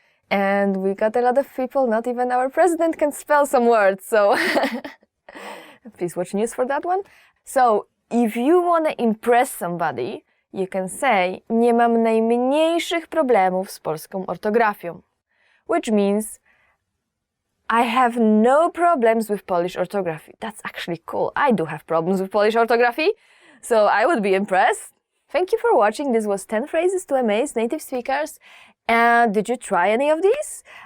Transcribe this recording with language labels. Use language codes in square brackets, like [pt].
[en] And we got a lot of people, not even our president can spell some words, so please watch news for that one. So if you want to impress somebody, you can say [pl] nie mam najmniejszych problemów z polską ortografią. [en] Which means I have no problems with Polish orthography. That's actually cool. I do have problems with Polish orthography, so I would be impressed. Thank you for watching. This was 10 phrases to amaze native speakers. And did you try any of these?